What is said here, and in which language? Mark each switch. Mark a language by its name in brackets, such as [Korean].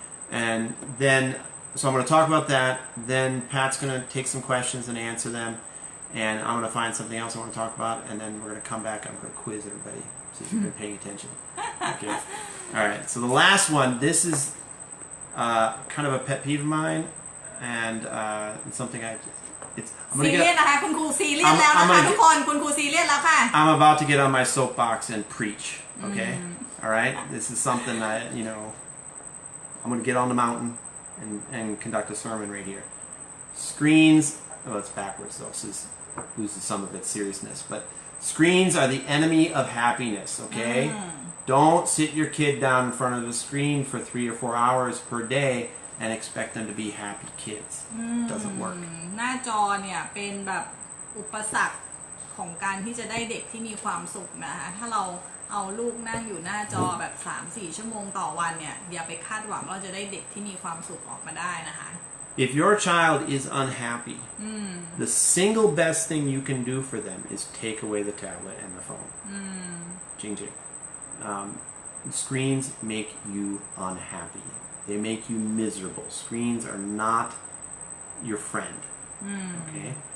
[English] And then, so I'm going to talk about that. Then Pat's going to take some questions and answer them, and I'm going to find something else I want to talk about, and then we're going to come back. I'm going to quiz everybody, see if you've been paying attention. Okay. All right. So the last one. This is kind of a pet peeve of mine, and it's something I'm [Thai] ซีเรียสนะคะคุณครูซีเรียสแล้วนะคะทุกคนคุณครูซีเรียสแล้วค่ะ [English] I'm about to get on my soapbox and preach. Okay, all right. This is something I'm going to get on the mountain and conduct a sermon right here. Screens. Oh, it's backwards though. So this loses some of its seriousness. But screens are the enemy of happiness. Okay. Don't sit your kid down in front of the screen for 3 or 4 hours per day and expect them to be happy kids. It doesn't work. [Thai] หน้าจอเนี่ยเป็นแบบอุปสรรคของการที่จะได้เด็กที่มีความสุขนะคะถ้าเรา เอาลูกนั่งอยู่หน้าจอแบบ 3-4 ชั่วโมงต่อวันเนี่ยอย่าไปคาดหวังว่าจะได้เด็กที่มีความสุขออกมาได้นะคะ [English] If your child is unhappy, the single best thing you can do for them is take away the tablet and the phone. [Thai] Jing jing. [English] Screens make you unhappy. They make you miserable. Screens are not your friend. Okay?